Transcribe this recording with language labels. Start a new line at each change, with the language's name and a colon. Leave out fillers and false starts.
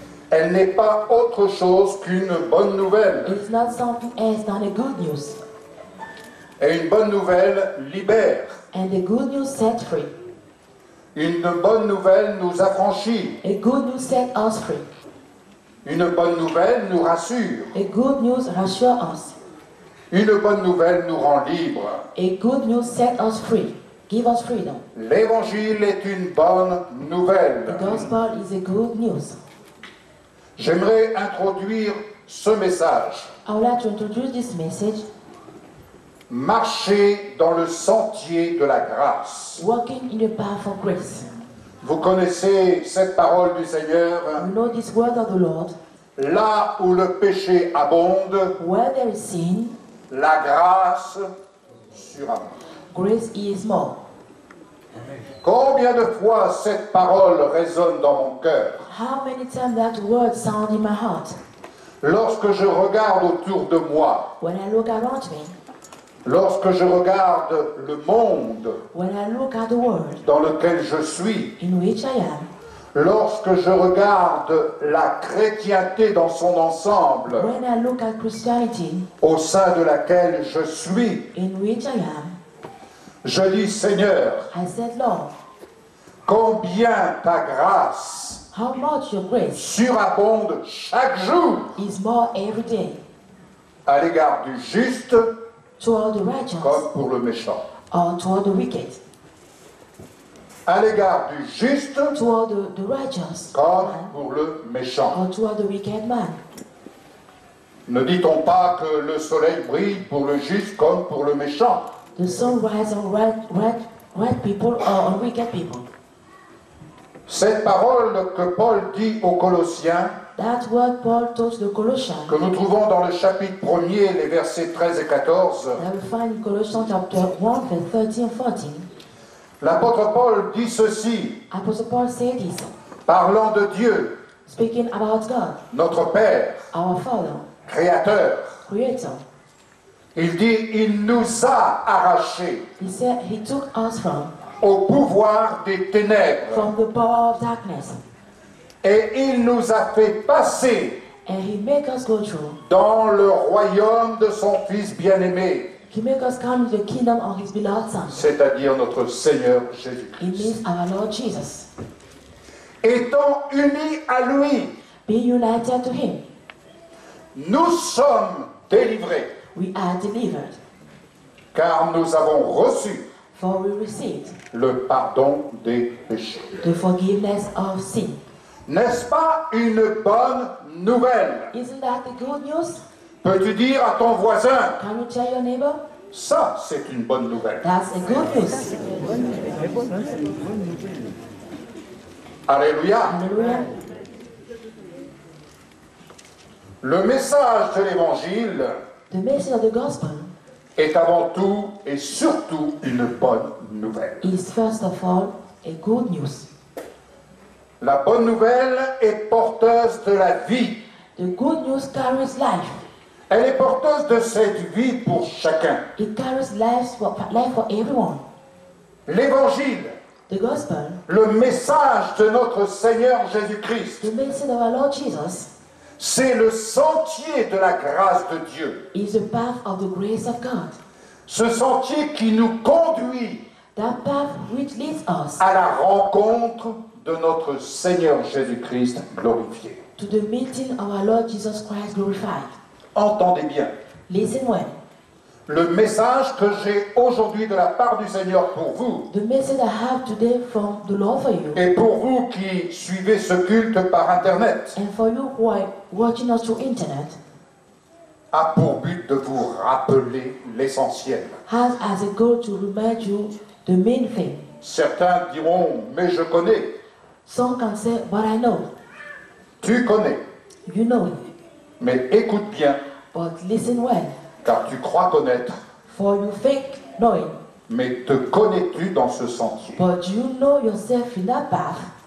French: Elle n'est pas autre chose qu'une bonne nouvelle.
English: It's not something else than a good news.
French: Et une bonne nouvelle libère.
English: And the good news set free.
French: Une bonne nouvelle nous affranchit.
English: A good news set us free.
French: Une bonne nouvelle nous rassure.
English: A good news rassure us.
French: Une bonne nouvelle nous rend libres.
English: A good news set us free. Give us freedom.
French: L'évangile est une bonne nouvelle.
English: The gospel is a good news.
French: J'aimerais introduire ce message.
English: I would like to introduce this message.
French: Marcher dans le sentier de la grâce.
English: Walking in the path of grace.
French: Vous connaissez cette parole du Seigneur.
English: You know this word of the Lord.
French: Là où le péché abonde,
English: Where there is sin,
French: la grâce surabonde.
English: grace is more.
French: Combien de fois cette parole résonne dans mon cœur?
English: How many times that word sound in my heart?
French: Lorsque je regarde autour de moi,
English: When I look around me,
French: lorsque je regarde le monde
English: when I look at the world
French: dans lequel je suis,
English: in which I am,
French: lorsque je regarde la chrétienté dans son ensemble,
English: when I look at Christianity
French: au sein de laquelle je suis,
English: in which I am,
French: je dis Seigneur,
English: I said, Lord,
French: combien ta grâce
English: how much your grace
French: surabonde chaque jour
English: is more every day
French: à l'égard du juste
English: toward the righteous
French: comme pour le méchant.
English: or toward the wicked,
French: À l'égard du juste
English: toward the righteous
French: comme
English: man
French: pour le méchant.
English: or toward the wicked man.
French: Ne dit-on pas que le soleil brille pour le juste comme pour le méchant?
English: The sun rises on right people or on wicked people.
French: Cette parole que Paul dit aux Colossiens,
English: That's what Paul told the Colossians.
French: que nous trouvons dans le chapitre 1er, les versets 13 et 14,
English: That we find in Colossians chapter 1, verse 13 and 14.
French: l'apôtre Paul dit ceci,
English: Apostle Paul said this,
French: parlant de Dieu,
English: speaking about God,
French: notre Père,
English: our Father,
French: Créateur.
English: Creator.
French: Il dit, il nous a arrachés
English: He said He took us
French: au pouvoir des ténèbres
English: from the power of darkness,
French: et il nous a fait passer
English: and He make us go through.
French: dans le royaume de son Fils bien-aimé,
English: He make us come to the kingdom of His beloved Son.
French: c'est-à-dire notre Seigneur
English: It
French: Jésus-Christ.
English: means our Lord Jesus.
French: Étant unis à lui,
English: Be united to Him.
French: nous sommes délivrés,
English: We are delivered,
French: car nous avons reçu
English: for we received
French: le pardon des péchés.
English: the forgiveness of sin.
French: N'est-ce pas une bonne nouvelle?
English: Isn't that the good news?
French: Peux-tu dire à ton voisin,
English: Can you tell your neighbor?
French: ça c'est une bonne nouvelle?
English: That's a good news.
French: Alléluia.
English: Hallelujah.
French: Le message de l'évangile
English: The message of the gospel
French: est avant tout et surtout une bonne nouvelle.
English: is first of all a good news.
French: La bonne nouvelle est porteuse de la vie.
English: The good news carries life.
French: Elle est porteuse de cette vie pour chacun.
English: It carries life for everyone.
French: L'évangile,
English: The gospel,
French: le message de notre Seigneur Jésus-Christ,
English: the message of our Lord Jesus,
French: c'est le sentier de la grâce de Dieu.
English: is the path of the grace of God.
French: Ce sentier qui nous conduit
English: That path which leads us
French: à la rencontre de notre Seigneur Jésus-Christ glorifié.
English: to the meeting of our Lord Jesus Christ glorified.
French: Entendez bien,
English: Listen well.
French: le message que j'ai aujourd'hui de la part du Seigneur pour vous,
English: The message I have today from the Lord for you,
French: et pour vous qui suivez ce culte par Internet,
English: and for you who are watching us through internet,
French: a pour but de vous rappeler l'essentiel.
English: has as a goal to remind you the main thing.
French: Certains diront, mais je connais.
English: Some can say, but I know.
French: Tu connais.
English: You know.
French: Mais écoute bien.
English: But listen well.
French: Car tu crois connaître.
English: For you think knowing.
French: Mais te connais-tu dans ce sentier?
English: But you know yourself in that path.